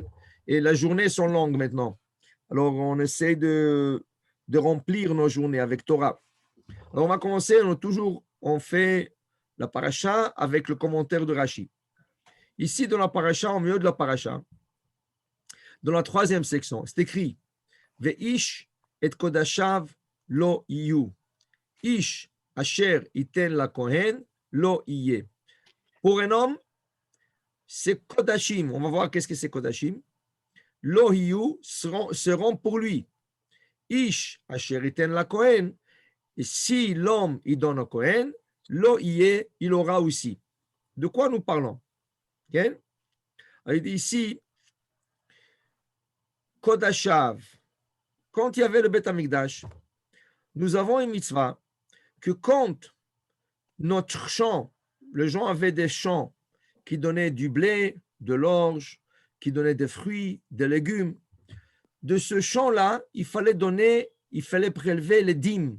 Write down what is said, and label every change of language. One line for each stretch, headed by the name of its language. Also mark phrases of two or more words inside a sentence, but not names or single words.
French: Et les journées sont longues maintenant. Alors, on essaie de remplir nos journées avec Torah. Alors, on va commencer, on fait la paracha avec le commentaire de Rashi. Ici, dans la paracha, au milieu de la paracha, dans la troisième section, c'est écrit
Hebrew: ואיש את קדשיו לו יהיו. איש אשר יתן לכהן לו יהיה.
French: Pour un homme, c'est kodashim. On va voir qu'est-ce que c'est kodashim.
Hebrew: לו יהיו
French: seront pour lui.
Hebrew: איש אשר יתן לכהן.
French: Et si l'homme il donne au kohen,
Hebrew: לו יהיה,
French: il aura aussi. De quoi nous parlons? Okay? Il dit ici Kodashav. Quand il y avait le
Hebrew: בית המקדש,
French: nous avons une mitzvah que quand notre champ, les gens avaient des champs qui donnaient du blé, de l'orge, qui donnaient des fruits, des légumes, de ce champ-là, il fallait prélever les dîmes.